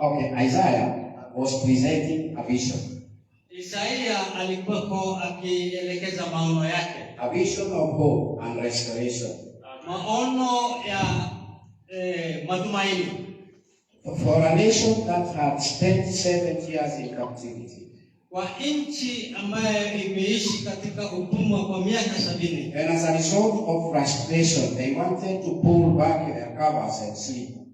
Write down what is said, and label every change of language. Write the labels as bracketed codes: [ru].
[en] Okay, Isaiah was presenting a vision. [sw] Isaiah alikuwa akielekeza maono yake. [en] A vision of hope and restoration. [sw] Maono ya matumaini. [en] For a nation that had spent 7 years in captivity. [sw] Kwa nchi ambayo imeishi katika utumwa kwa miaka 70. [en] And as a result of frustration, they wanted to pull back their covers and sleep.